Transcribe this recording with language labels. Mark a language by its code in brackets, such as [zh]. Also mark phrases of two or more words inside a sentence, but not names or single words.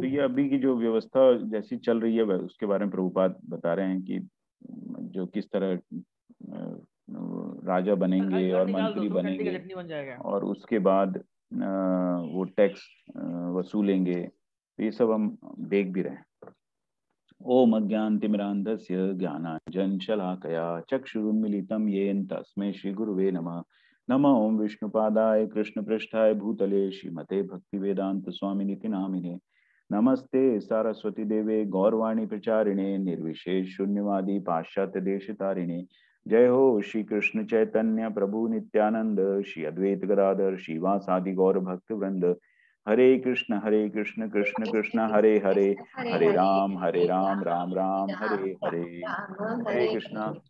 [hi] तो ये अभी की जो व्यवस्था जैसी चल रही है उसके बारे में प्रभुपाद बता रहे हैं कि जो किस तरह राजा बनेंगे और मंत्री बनेंगे और उसके बाद वो टैक्स वसूलेंगे। तो ये सब हम देख भी रहे हैं। [sa] ओम अज्ञानतिमिरान्धस्य ज्ञानाञ्जनशलाकया चक्षुरुन्मीलितं येन तस्मै श्रीगुरुवे नमः। नमः ओम विष्णुपादाय कृष्णपृष्ठाय भूतले श्रीमते भक्तिवेदांत स्वामिनिति नामिने। नमस्ते सारस्वती देवे गौरवाणी प्रचारिणे निर्विशेष शून्यवादी पाश्चात्य देशतारिणे। जय हो श्री कृष्ण चैतन्य प्रभु नित्यानंद, श्री अद्वैत गदाधर श्रीवासादि गौर भक्त वृंद। हरे कृष्ण कृष्ण कृष्ण हरे हरे, हरे राम राम राम हरे हरे। हरे कृष्ण।